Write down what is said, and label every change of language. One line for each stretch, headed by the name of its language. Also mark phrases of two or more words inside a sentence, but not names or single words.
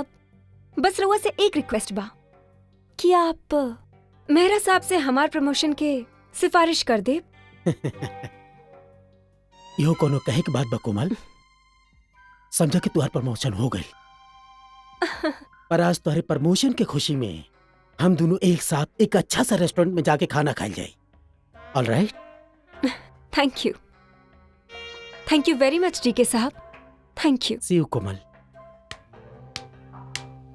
Bhojpuri: बस रउआ से एक रिक्वेस्ट बा कि आप मेहरा साहब से हमार प्रमोशन के सिफारिश कर दे। यो कोनो कहे के बात बा कोमल। समझा कि तुम्हार प्रमोशन हो गई, पर आज तुम्हारे प्रमोशन के खुशी में हम दोनों एक साथ एक अच्छा सा रेस्टोरेंट में जाके खाना खाई जाए। ऑलराइट?
English: Thank you very much डीके साहब। Thank you. See you कोमल।